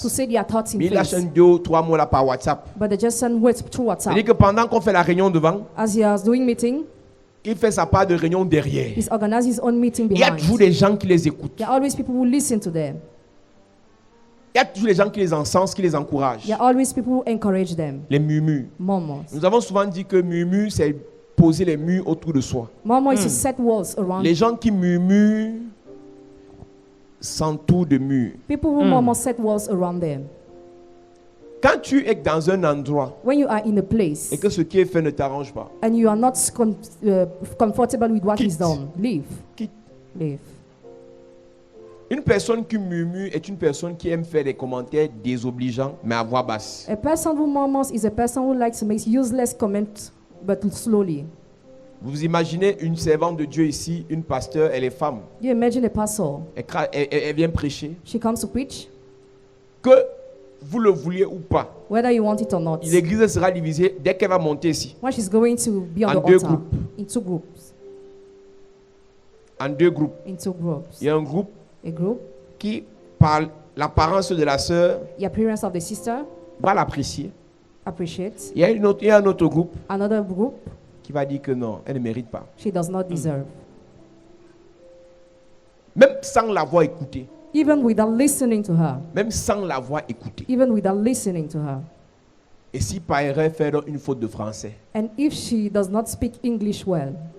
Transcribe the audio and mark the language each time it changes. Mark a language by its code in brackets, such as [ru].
[en] to say their thoughts in [fr] Mais ils lâchent [en] face. [fr] 2 ou 3 mots là par WhatsApp. [en] But they just send words through WhatsApp. [fr] C'est-à-dire que pendant qu'on fait la réunion devant, [en] As he was doing meeting, [fr] il fait sa part de réunion derrière. [en] he's organized his own meeting [fr] Il y a [en] behind. [fr] toujours des gens qui les écoutent. [en] There are always people who listen to them. [fr] Il y a toujours des gens qui les encensent, qui les encouragent. [en] There are always people who encourage them. [fr] Les murmures. [en] Murmurs. [fr] Nous avons souvent dit que murmure, c'est poser les murs autour de soi. [en] Murmur is to set walls around. [fr] Les gens qui murmurent s'entourent de murs. [en] People who murmur set walls around them. [fr] Quand tu es dans un endroit [en] When you are in a place [fr] et que ce qui est fait ne t'arrange pas, [en] and you are not comfortable with what is [fr] Quitte. [en] done, leave. [fr] quitte. [en] Leave. [fr] Une personne qui murmure est une personne qui aime faire des commentaires désobligeants, mais à voix basse. [en] A person who murmurs is a person who likes to make useless comments, but slowly. [fr] Vous imaginez une servante de Dieu ici, une pasteur, elle est femme. [en] You imagine a pastor. [fr] Elle vient prêcher. [en] She comes to preach, [fr] Que vous le vouliez ou pas, [en] whether you want it or not. [fr] l'église sera divisée dès qu'elle va monter ici. [en] When she's going to be on [fr] En [en] the [fr] deux [en] altar, [fr] groupes. [en] in two groups. [fr] En 2 groupes. [en] In two groups. [fr] Il y a un groupe [en] A group, [fr] qui, par l'apparence de la sœur, [en] the appearance of the sister, [fr] va l'apprécier. [en] appreciates. [fr] Il y a un autre groupe [en] Another group, [fr] qui va dire que non, elle ne mérite pas. [en] she does not deserve. [fr] Même sans l'avoir écoutée. [en] Even without listening to her. [fr] Même sans l'avoir écoutée. [en] Even without listening to her. [fr] Et si par erreur fait une faute de français, [en] And if she does not speak English well,